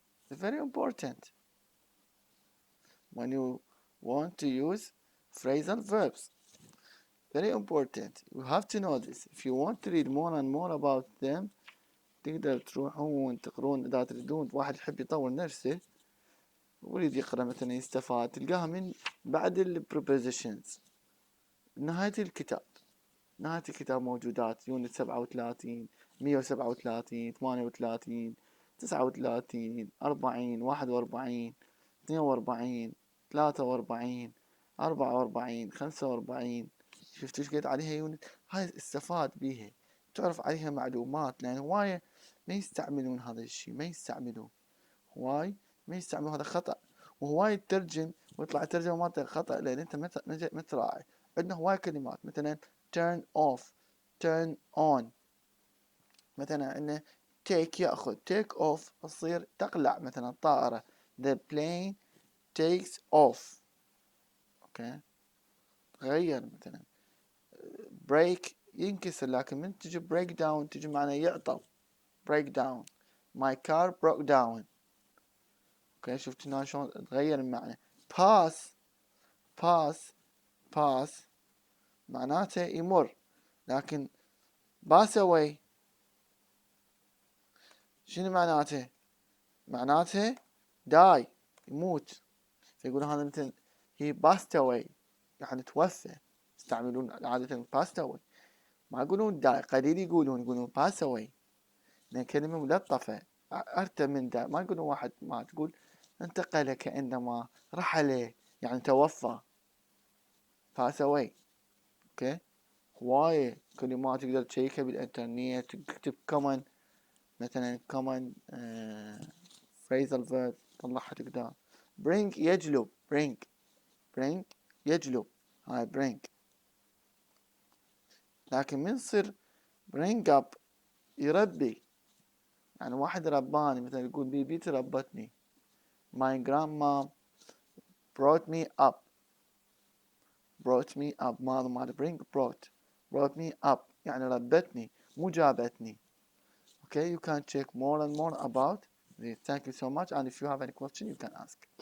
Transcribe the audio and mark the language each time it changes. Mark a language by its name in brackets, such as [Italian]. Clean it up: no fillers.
[English] It's very important when you want to use phrasal verbs. Very important. You have to know this. If you want to read more and more about them, [Arabic] تقدر تروحون تقرون إذا تريدون. واحد يحب يطور نفسه ويريد يقرأ مثلا يستفاد، تلقاها من بعد ال prepositions نهاية الكتاب. نهاية الكتاب موجودات يونت 37 137 38 39 40 41 42 43 44 45. شفت ايش قد عليها يونت؟ هاي استفاد بيها، تعرف عليها معلومات، لأن هواية ما يستعملون هذا الشيء، ما يستعملون هواي، ما يستعملون، هذا خطأ. وهواي تترجم ويطلع الترجمة مالته خطأ لأن أنت ما تراعي. عندنا هواي كلمات مثلا turn off turn on. مثلا عندنا take يأخذ take off تصير تقلع مثلا الطائرة [English] the plane takes off. [Arabic] اوكي تغير مثلا break ينكسر، لكن من تجي break down تجي معناه يعطل break down. [English] my car broke down. [Arabic] اوكي شفت هنا شلون تغير المعنى. pass pass pass معناته يمر، لكن pass away شنو معناته؟ معناته die يموت. فيقول هذا مثل he passed away يعني توفى. يستعملون عادة passed away، ما يقولون die. قليل يقولون pass away لأن كلمة ملطفة. أرتى من die، ما يقولون واحد ما تقول انتقل كأنما رحل يعني توفى pass away. اوكي هواية كلمات تقدر تشيكها بالإنترنت، تكتب common مثلا common phrasal verb طلعها تقدر. bring يجلب bring يجلب هاي bring. لكن من يصير bring up يربي، يعني واحد رباني مثلا يقول بيبيتي ربتني [English] my grandma brought me up [Arabic] ماضي مال bring brought me up يعني ربتني مو جابتني. [English] Okay, you can check more and more about this. Thank you so much, and if you have any question you can ask.